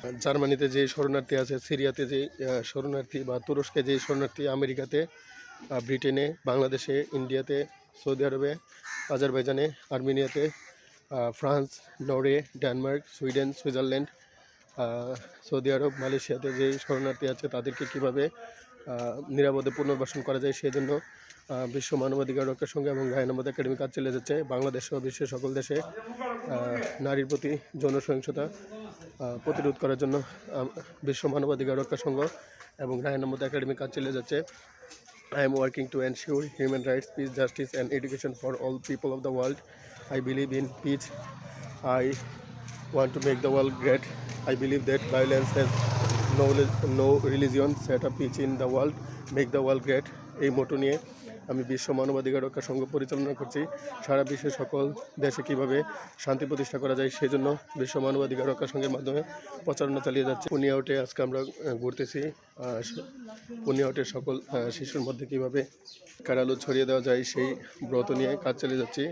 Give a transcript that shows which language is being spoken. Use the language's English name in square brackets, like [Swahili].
[Bangla] জার্মানিতে যে শরণার্থী আছে, সিরিয়াতে যে শরণার্থী বা তুরস্কে যে শরণার্থী, আমেরিকাতে, ব্রিটেনে, বাংলাদেশে, ইন্ডিয়াতে, সৌদি আরবে, আজারবাইজানে, আর্মেনিয়াতে, France, Norway, Denmark, Sweden, Switzerland, Saudi আরব, মালয়েশিয়াতে যে শরণার্থী আছে তাদেরকে কীভাবে নিরাপদে পুনর্বাসন করা যায় সেই জন্য বিশ্ব মানবাধিকার রক্ষা সংঘ এবং রায়হান আহমদ একাডেমি কাজ চালিয়ে যাচ্ছে। বাংলাদেশ সহ বিশ্বের সকল দেশে নারীর প্রতি যৌন সহিংসতা প্রতিরোধ করার জন্য বিশ্ব মানবাধিকার রক্ষা সংঘ এবং রায়হান আহমদ একাডেমি কাজ চালিয়ে যাচ্ছে। [English] I am working to ensure human rights, peace, justice and education for all people of the world. I believe in peace. I want to make the world great. I believe that violence has no religion. Set up peace in the world, make the world great. [Bangla] এই মোটো নিয়ে আমি বিশ্ব মানবাধিকার রক্ষা সংঘ পরিচালনা করছি। সারা বিশ্বের সকল দেশে কীভাবে শান্তি প্রতিষ্ঠা করা যায় সেই জন্য বিশ্ব মানবাধিকার রক্ষা সংঘের মাধ্যমে প্রচারণা চালিয়ে যাচ্ছে। পুনিয়াউটে আজকে আমরা ঘুরতেছি। পুনিয়াউটের সকল শিশুর মধ্যে কীভাবে শিক্ষার আলো ছড়িয়ে দেওয়া যায় সেই ব্রত নিয়ে কাজ চালিয়ে যাচ্ছি।